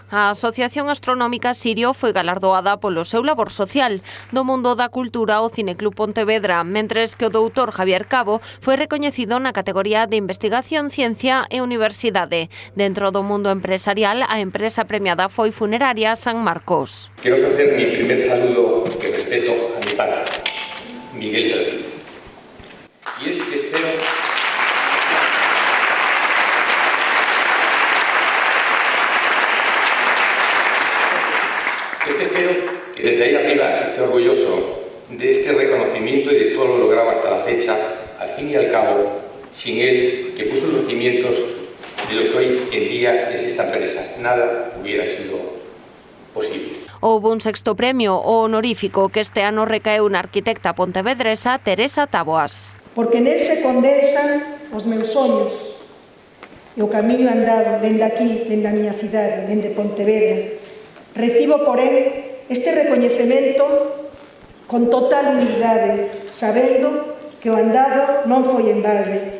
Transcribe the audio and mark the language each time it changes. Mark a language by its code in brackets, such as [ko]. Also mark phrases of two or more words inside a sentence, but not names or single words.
[gl] A Asociación Astronómica Sirio foi galardoada polo seu labor social. Do mundo da cultura, o Cineclub Pontevedra, mentres que o doutor Javier Cabo foi recoñecido na categoría de Investigación, Ciencia e Universidade. Dentro do mundo empresarial, a empresa premiada foi Funeraria San Marcos. [es] Quiero ofrecer mi primer saludo que respeto a mi padre, Miguel Galvez. Y es que espero que desde ahí arriba esté orgulloso de este reconocimiento y de todo lo logrado hasta la fecha. Al fin y al cabo, sin él, que puso los cimientos de lo que hoy en día es esta empresa, nada hubiera sido posible. [gl] Houve un sexto premio, o honorífico, que este ano recaeu na arquitecta pontevedresa Teresa Taboas. Porque nel se condensan os meus sonhos e o camiño andado dende aquí, dende a miña cidade, dende Pontevedra. Recibo, porén, este recoñecemento con total humildade, sabendo que o andado non foi en balde.